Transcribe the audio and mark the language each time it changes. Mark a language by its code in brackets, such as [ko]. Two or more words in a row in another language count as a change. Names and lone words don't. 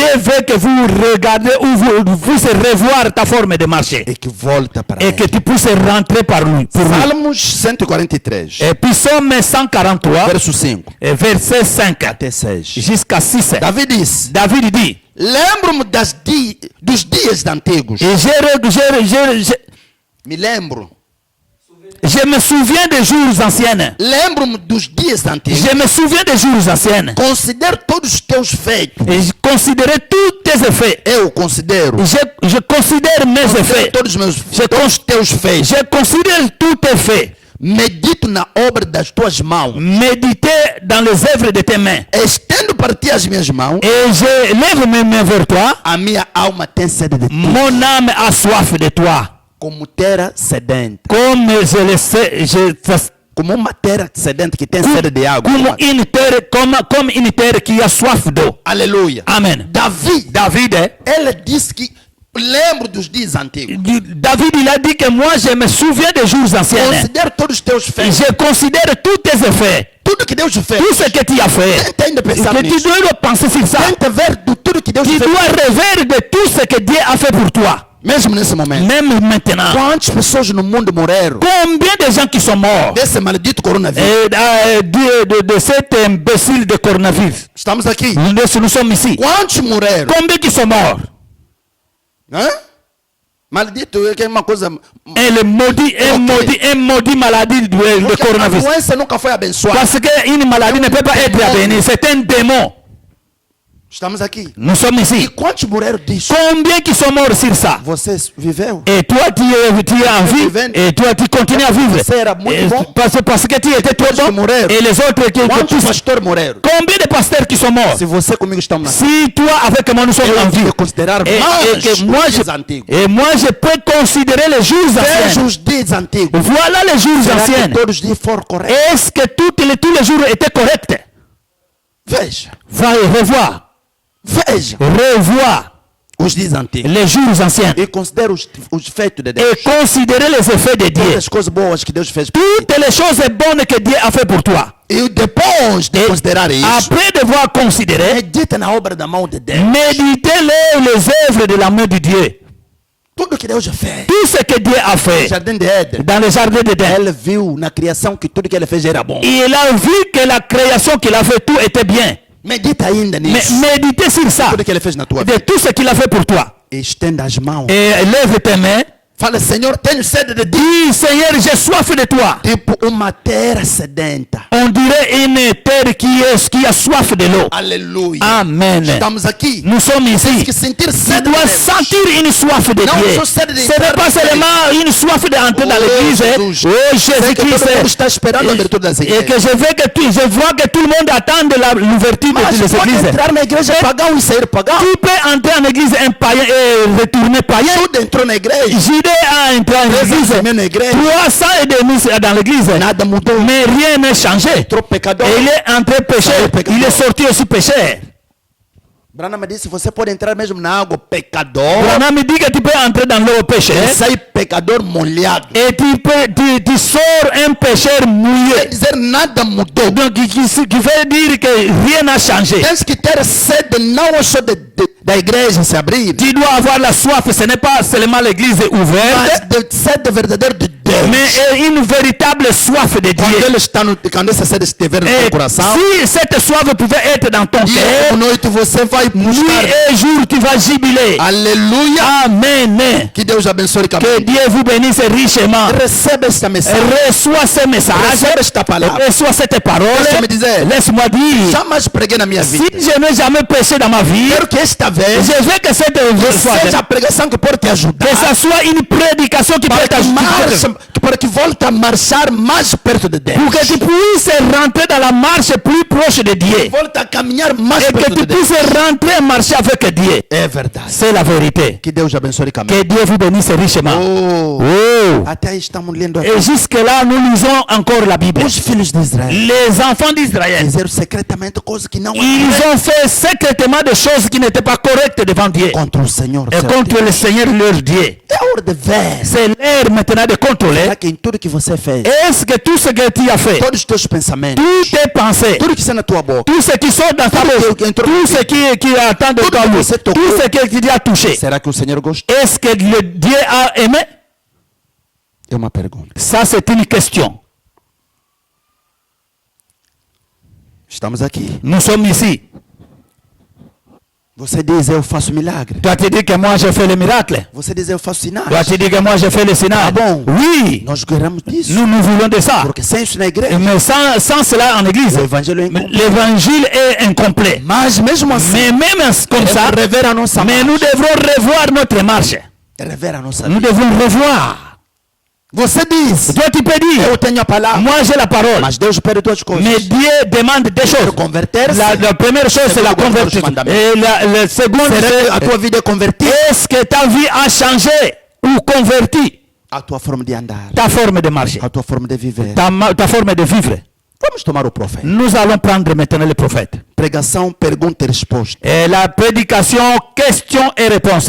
[fr] Dieu veut que vous regardez ou vous puissiez revoir ta forme de marcher. [pt] E que volta para [fr] Et que [pt] ele. [fr] tu puisses rentrer par lui. Pour lui. [pt] Salmos 143, [fr] Et puis Somme 143, [pt] verso 5 [fr] et verset 5 [pt] até 6. [fr] jusqu'à 6. [pt] Davi disse: [fr] David dit, [pt] lembro-me dos dias antigos. [fr] et [pt] Me lembro. [fr] je me souviens des jours anciens. [pt] Lembro-me dos dias antigos. [fr] Je me souviens des jours anciens. [pt] Considero todos os teus feitos. [fr] Et je considérais tous tes effets. [pt] Eu considero. [fr] Je considère mes [pt] Considero [fr] effets. [pt] todos os teus feitos. [fr] Je considère tous tes faits. [pt] Medito na obra das tuas mãos. [fr] Méditer dans les œuvres de tes mains. [pt] Estendo para ti as minhas mãos. [fr] Et je lève mes mains vers toi. [pt] A minha alma tem sede de ti. [fr] Mon âme a soif de toi. [pt] Como terra sedente. [fr] Comme je le sais, [pt] Como uma terra sedente que tem sede de água. [fr] comme une terre qui a soif d'eau. [pt] Aleluia. [fr] Amen. David, [pt] Ele disse que lembro dos dias antigos. [fr] David, il a dit que moi je me souviens des jours anciens. [pt] Considero todos os teus feitos. [fr] Je considère tous tes effets. [pt] Tudo que Deus fez. [fr] Tout ce que tu as fait. [pt] Tenta pensar [fr] Que tu [pt] nisso. [fr] dois penser sur ça. [pt] Tenta ver de tudo que Deus [fr] Tu [pt] fez. [fr] dois rêver de tout ce que Dieu a fait pour toi. [pt] Mesmo nesse momento. [fr] Même maintenant. [pt] Quantas pessoas no mundo morreram [fr] Combien de gens qui sont morts [pt] desse maldito coronavírus? [fr] de cet imbécile de coronavirus? [pt] Estamos aqui. [fr] Nous sommes ici. [pt] Quantos morreram? [fr] Combien qui sont morts? Hã? [pt] Maldito é que é uma coisa. [fr] Un maudit maladie de [pt] Porque a [fr] coronavirus. [pt] doença nunca foi abençoada. [fr] Parce qu'une maladie ne peut pas être bénie. C'est un démon. [pt] Estamos aqui. [fr] Nous sommes [pt] E [fr] ici. [pt] quantos morreram disso? [fr] Combien qui sont morts sur ça? [pt] Você viveu? [fr] Et toi, tu es en vie. Et toi, tu continues à vivre. [pt] Você era muito [fr] Et [pt] bom. [fr] parce que tu étais trop [pt] Quantos que [fr] bon. [pt] morreram? [fr] Et les autres qui [pt] Quantos pastores morreram? [fr] Combien de pasteurs qui sont morts? [pt] Se você comigo estamos na [fr] Si toi avec moi nous sommes en vie. [pt] eu considerar [fr] Et [pt] mais [fr] que moi, [pt] os dias antigos. [fr] je peux considérer les jours [pt] Veja [fr] anciens. [pt] os dias antigos. [fr] Voilà les jours [pt] Será [fr] anciens. [pt] que todos os dias foram corretos? [fr] Est-ce que tous les jours étaient corrects? [pt] Veja. [fr] Va et revoir. Revoir [pt] os dias antigos. [fr] les jours anciens. [pt] E considera os feitos de Deus. [fr] Et considérer les effets de [pt] Todas [fr] Dieu. [pt] as coisas boas que Deus fez por ti. [fr] Toutes les choses bonnes que Dieu a fait pour toi. [pt] E depois de [fr] Et [pt] considerar isso, [fr] après devoir considérer, [pt] medita na obra da mão de Deus. [fr] méditez les œuvres de la main de Dieu. [pt] Tudo que Deus já fez. [fr] Tout ce que Dieu a [pt] No [fr] fait [pt] jardim de Éden. [fr] dans le jardin d'Éden. [pt] Ele viu na criação que tudo que ele fez era bom. [fr] Il a vu que la création qu'il a fait, tout était bien. [pt] Medita ainda [fr] Mais [pt] nisso. [fr] méditez sur ça, [pt] Tudo que ele fez na tua [fr] de [pt] vida. [fr] tout ce qu'il a fait pour toi. [pt] Estenda as mãos. [fr] Et lève tes mains [pt] Fala, Senhor, tenho sede de ti. [fr] Dis, Seigneur, j'ai soif de toi. [pt] Tipo uma terra sedenta. [fr] On dirait une terre qui a soif de l'eau. [pt] Aleluia. [fr] Amen. [pt] Estamos aqui. [fr] Nous sommes ici. [pt] Que sentir [fr] Tu [pt] sede de [fr] dois [pt] Deus. [fr] sentir une soif de Non, Dieu. je sais de Ce n'est pas entrer seulement une soif d'entrer dans l'église. Jesus. Oh [pt] Sei que todo mundo [fr] Jésus-Christ. [pt] está esperando a abertura das [fr] Et [pt] igrejas. [fr] que je vois que tout le monde attend l'ouverture [pt] Mas [fr] des [pt] pode [fr] églises. [pt] entrar na igreja pagão e sair pagão. [fr] Tu peux entrer en église un païen et retourner païen. [pt] Judas entrou na igreja. [fr] Judas a entré en église. [pt] Na igreja. [fr] 300 et demi dans l'église. [pt] Nada mudou. [fr] Mais rien n'a changé. [pt] Entrou pecador. [fr] Et il est entré péché. Il est sorti aussi péché. [pt] Branham disse, você pode entrar mesmo na água pecador. [fr] Branham me dit que tu peux entrer dans l'eau péché. [pt] E sai pecador molhado. [fr] Et tu sors un pécheur mouillé. [pt] Quer dizer, nada mudou. [fr] Donc, qui veut dire que rien n'a changé. [pt] Tens que ter sede não só da igreja se abrir, [fr] Tu dois avoir la soif. Ce n'est pas seulement l'église [pt] mas [fr] ouverte, [pt] de sede verdadeira de Deus. [fr] mais une véritable soif de [pt] Quando [fr] Dieu. [pt] ele está quando essa sede estiver no [fr] Et [pt] teu coração, [fr] si cette soif pouvait être dans ton [pt] dia [fr] cœur, [pt] ou noite você vai [fr] nuit [pt] buscar. [fr] et jour tu vas jubiler. [pt] Aleluia. [fr] Amen. [pt] Que Deus abençoe [fr] Que [pt] caminho. [fr] Dieu vous bénisse richement. [pt] Receba esta mensagem. [fr] Reçois ce message. [pt] Receba esta palavra. [fr] Reçois cette parole. [pt] Deixa-me dizer. [fr] Laisse-moi dire. [pt] Jamais preguei na minha [fr] Si [pt] vida. [fr] je n'ai jamais péché dans ma vie, [pt] Quero que esta vez [fr] je veux que cette fois, [pt] seja a pregação que pode te ajudar. [fr] que ça soit une prédication qui peut [pt] Para que, [fr] t'ajouter. [pt] para que volte a marchar mais perto de Deus. [fr] Pour que tu puisses rentrer dans la marche plus proche de Dieu. [pt] Volte a caminhar mais [fr] Et que [pt] perto [fr] tu [pt] de Deus. [fr] puisses rentrer et marcher avec Dieu. [pt] É verdade. [fr] C'est la vérité. [pt] Que Deus abençoe caminho. [fr] Que Dieu vous bénisse richement. Oh. Oh. [pt] Até aí estamos lendo aqui. [fr] Et jusque-là, nous lisons encore la Bible. [pt] Os filhos de Israel [fr] Les enfants d'Israël, [pt] fizeram secretamente coisas que não [fr] ils [pt] eram [fr] ont fait secrètement des choses qui n'étaient pas correctes devant Dieu. [pt] contra o Senhor. [fr] Et contre le Seigneur leur Dieu. [pt] É hora de ver. [fr] C'est l'heure maintenant de contrôler. [pt] Será que em tudo que você fez, [fr] Est-ce que tout ce que tu as fait, [pt] todos os teus pensamentos, [fr] toutes tes pensées, [pt] tudo que está na tua boca, [fr] tout ce qui sort dans ta bouche, tout ce qui attend de toi, tout ce que tu as touché, [pt] será que o Senhor gosta? [fr] est-ce que le Dieu a aimé? [pt] É uma pergunta. [fr] Ça, c'est une question. [pt] Estamos aqui. [fr] Nous sommes ici. [pt] Você diz, eu faço milagre. [fr] Toi, tu dis que moi, j'ai fait le miracle. [pt] Você diz, eu faço sinais. [fr] Toi, tu dis que moi, j'ai fait le sinal. Ah bon? Oui, [pt] Nós queremos disso. [fr] nous voulons de ça. [pt] Porque sem isso na igreja, [fr] Mais sans cela en église, [pt] o evangelho é incompleto. [fr] l'évangile est incomplet. [pt] Mas mesmo assim, [fr] Mais même comme ça, [pt] rever a nossa [fr] mais nous [pt] marcha. [fr] devrons revoir notre marche. [pt] Rever a nossa [fr] Nous [pt] vida. [fr] devons revoir. [pt] Você diz, [fr] Toi, tu peux dire, [pt] eu tenho a palavra. [fr] moi, j'ai la parole. [pt] Mas Deus pede duas coisas. [fr] Mais Dieu demande des choses. [pt] Converter-se. [fr] La première chose, c'est la [pt] Segundo, [fr] conversion. [pt] os mandamentos. [fr] Et la seconde, [pt] Será que a [fr] c'est [pt] tua vida é convertida? [fr] est-ce que ta vie a changé ou converti [pt] A tua forma de andar. [fr] ta forme de marcher, [pt] A tua forma de viver. [fr] ta forme de vivre. [pt] Vamos tomar o profeta. [fr] Nous allons prendre maintenant le prophète. [pt] Pregação, pergunta e resposta. [fr] Et la prédication, question et réponse.